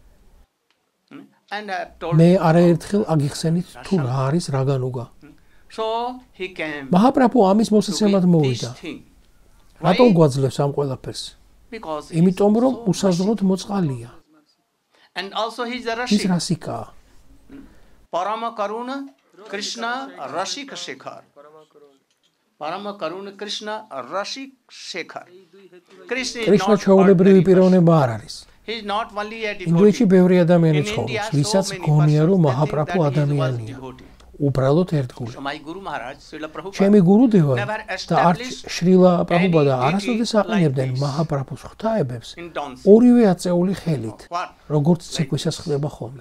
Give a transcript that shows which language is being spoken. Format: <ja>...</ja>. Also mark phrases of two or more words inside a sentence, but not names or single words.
<ka>მე არაერთხელ აგიხსენით თუ რა არის რაგანუგა. მაჰაპრაბჰუ ამის მოსაცემად მოვიდა. რატომ გვაძლევს ამ ყველაფერს? იმიტომ რომ უსაზღვროდ მოწყალია. ის რასიკაა.</ka> <sa>परम करुण कृष्ण रसिक शेखर. परम करुण कृष्ण रसिक शेखर.</sa> <ka>Krishna ჩვეულებრივი პიროვნება არ არის.</ka> <en>He is not only a devotee.</en> <ka>ინდოეთში ბევრი ადამიანი ცხოვრობს, ვისაც გონია რომ მაჰაპრაბჰუ ადამიანია. უბრალოდ ერთგული. ჩემი გურუდევა და არც შრილა პრაბჰუპადა არასოდეს აყენებდნენ მაჰაპრაბჰუს ღვთაებებს ორივე აწეული ხელით, როგორც ცეკვისას ხდება ხოლმე.</ka>